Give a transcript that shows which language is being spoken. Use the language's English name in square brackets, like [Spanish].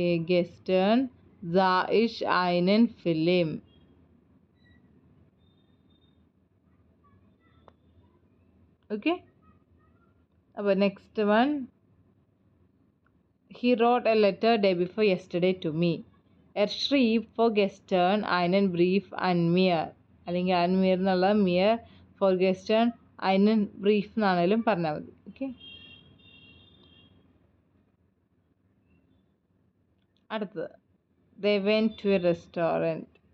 [German] ഗെസ്റ്റേൺ sah ich einen Film. [English] Okay, aber next one, he wrote a letter day before yesterday to me. [German] schrieb vorgestern einen Brief an mir. [Malayalam] അല്ലെങ്കിൽ an mir എന്നുള്ള mir vorgestern einen Brief എന്നാണെങ്കിലും പറഞ്ഞാൽ മതി. Okay, അടുത്തത് they went to a restaurant.